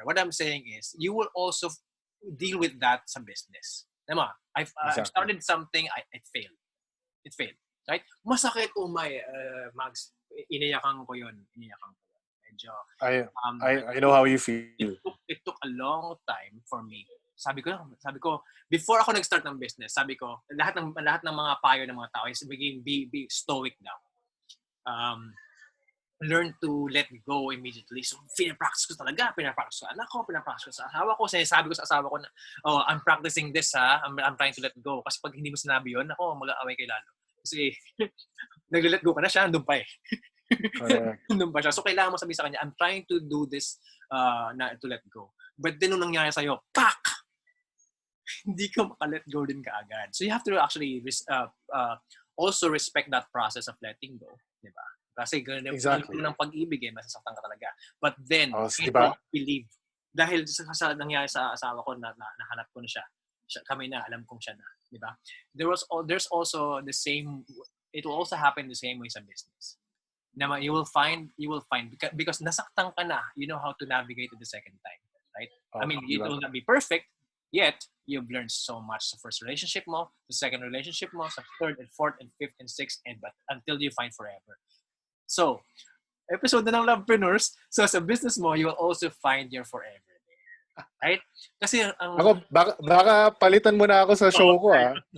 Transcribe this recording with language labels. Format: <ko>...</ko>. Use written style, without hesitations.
<en>What I'm saying is, you will also deal with that sa business.</en> <tl>Diba?</tl> <en>I've started something, it failed. It failed. Right?</en> <tl>Masakit, Mags, iniyakan ko yun. Medyo.</tl> <en>I know how you feel. It took a long time for me.</en> <tl>Sabi ko, before ako nag-start ng business, sabi ko, lahat ng mga payo ng mga tao</tl> <en>is be stoic</en> <tl>daw.</tl> <en>Learn to let go immediately.</en> <tl>So, pinapractice ko talaga. Pinapractice ko anak ko, pinapractice ko sa asawa ko. Sinasabi ko sa asawa ko na,</tl> <en>I'm practicing this ha. I'm trying to let go.</en> <tl>Kasi pag hindi mo sinabi yun, ako, mag-aaway kay lalo. Kasi, nag-let go ka na siya, andun pa eh.</tl> <en>Correct.</en> <tl>Andun pa siya.</tl> <en>So,</en> <tl>kailangan mo sabihin sa kanya,</tl> <en>I'm trying to do this to let go. But then,</en> <tl>nung nangyari sa'yo, pak! Hindi ka maka-let go din kaagad.</tl> <en>So, you have to actually also respect that process of letting go.</en> <tl>Diba? Kasi ganun ng pag-ibig masasaktan ka talaga.</tl> <en>But then,</en> <tl>diba? Believe. Dahil sa nangyari sa asawa ko, nahanap ko na siya. Kami na, alam kong siya na. Diba?</tl> <en>There's also the same, it will also happen the same way</en> <tl>sa business.</tl> <en>Na you will find, because</en> <tl>nasaktan ka na,</tl> <en>you know how to navigate it the second time. Right? I mean, it will not be perfect, yet, you've learned so much sa first relationship mo, sa second relationship mo, sa third and fourth and fifth and sixth, but until you find forever. So, episode na ng Lovepreneurs. So,</en> <tl>sa business mo,</tl> <en>you will also find your forever there. Right?</en> <tl>Kasi, ako, baka palitan mo na ako sa show ko, ha?</tl>